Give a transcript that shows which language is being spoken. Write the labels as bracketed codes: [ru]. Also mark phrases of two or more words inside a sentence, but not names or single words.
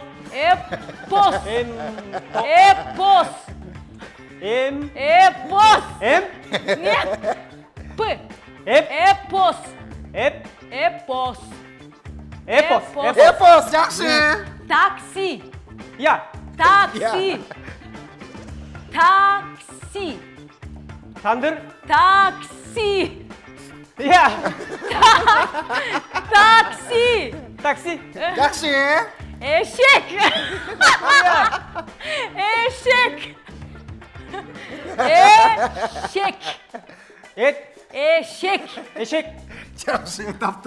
[ky] Эпос. Нет. П. Эпос. Эпос жакшы. Такси. Я, Такси. Тандыр, Такси. я, Такси. такси, Жакшы. Эшек. Эшек. эшек, Жакшы таптык.